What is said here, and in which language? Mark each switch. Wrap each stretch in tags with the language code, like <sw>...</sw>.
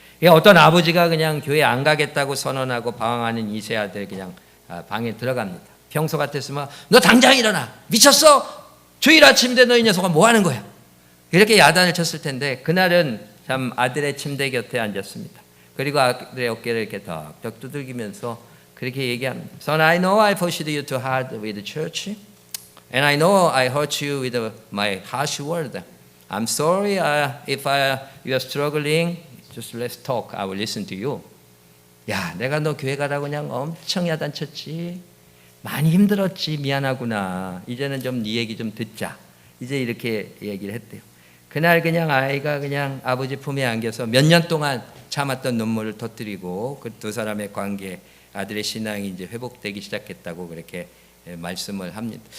<ko>어떤 아버지가 그냥 교회 안 가겠다고 선언하고 방황하는 2세 아들 그냥 방에 들어갑니다. 평소 같았으면 너 당장 일어나, 미쳤어? 주일 아침인데 너 이 녀석아 뭐 하는 거야? 이렇게 야단을 쳤을 텐데 그날은 참 아들의 침대 곁에 앉았습니다. 그리고 아들의 어깨를 이렇게 덕 두들기면서 그렇게 얘기합니다.</ko> <en>Son, I know I pushed you too hard with the church, and I know I hurt you with my harsh word. I'm sorry if you are struggling. Just let's talk. I will listen to you.</en> <ko>야, 내가 너 교회 가라고 그냥 엄청 야단쳤지. 많이 힘들었지. 미안하구나. 이제는 좀 네 얘기 좀 듣자. 이제 이렇게 얘기를 했대요. 그날 그냥 아이가 그냥 아버지 품에 안겨서 몇 년 동안 참았던 눈물을 터뜨리고 그 두 사람의 관계, 아들의 신앙이 이제 회복되기 시작했다고 그렇게 말씀을 합니다.</ko>